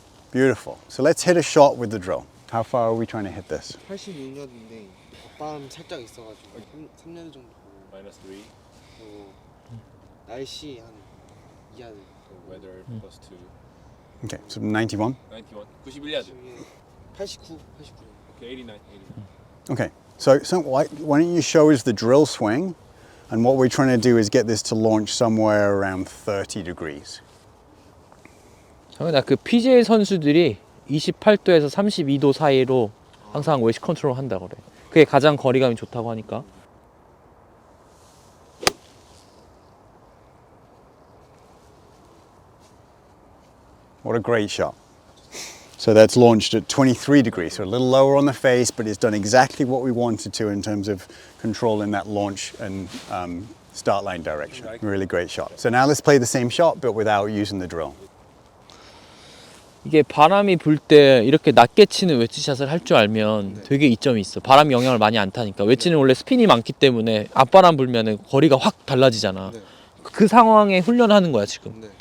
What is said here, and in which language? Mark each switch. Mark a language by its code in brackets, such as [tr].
[en] Beautiful. So let's hit a shot with the drill. How far are we trying to hit this? [ko] 86야드인데 바람 살짝 있어가지고 3야드 정도. 마이너스 3. 그리고 날씨 한 2야드. [en] weather plus 2. Okay, so 91. [ko] 91야드. 89. 오케이, 89. [en] Okay, so why don't you show us the drill swing? And what we're trying to do is get this to launch somewhere around 30 degrees. [ko] 그 PGA 선수들이 28도에서 32도 사이로 항상 웨지 컨트롤 한다고 그래. 그게 가장 거리감이 좋다고 하니까. [en] What a great shot. So that's launched at 23 degrees, so a little lower on the face, but it's done exactly what we wanted to in terms of controlling that launch and start line direction. Really great shot. So now let's play the same shot, but without using the drill. [ko] 이게 바람이 불 때 이렇게 낮게 치는 웨지샷을 할 줄 알면 되게 이점이 있어. 바람이 영향을 많이 안 타니까. 웨지는 원래 스핀이 많기 때문에 앞바람 불면은 거리가 확 달라지잖아. 그 상황에 훈련하는 거야 지금.